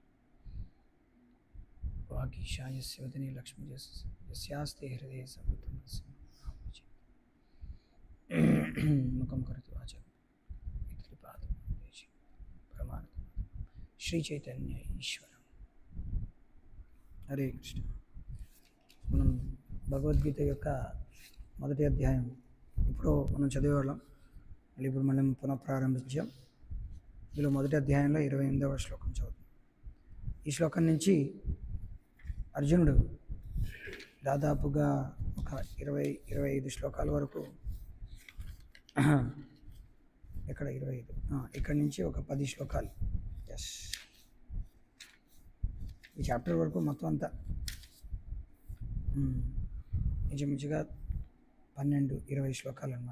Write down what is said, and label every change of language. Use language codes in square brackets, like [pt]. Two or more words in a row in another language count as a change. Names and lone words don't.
[sa] वागीशा यस्य वदने लक्ष्मी यस्यास्ते हृदये सर्वत्र मुखं करोतु वाचालं पितृपादं देशे प्रमाणं श्री चैतन्य ईश्वरं। [te] హరే కృష్ణ. మనం భగవద్గీత యొక్క మొదటి అధ్యాయం ఇప్పుడు మనం చదివేవాళ్ళం, మళ్ళీ ఇప్పుడు మనం పునఃప్రారంభించాం. ఇందులో మొదటి అధ్యాయంలో 28వ శ్లోకం చదువుతాం. ఈ శ్లోకం నుంచి అర్జునుడు దాదాపుగా ఒక 20-25 శ్లోకాల వరకు, ఇక్కడ 25, ఇక్కడ నుంచి ఒక 10 శ్లోకాలు, ఎస్, ఈ చాప్టర్ వరకు మొత్తం అంతా ఇంచుమించుగా 12-20 శ్లోకాలు అనమాట.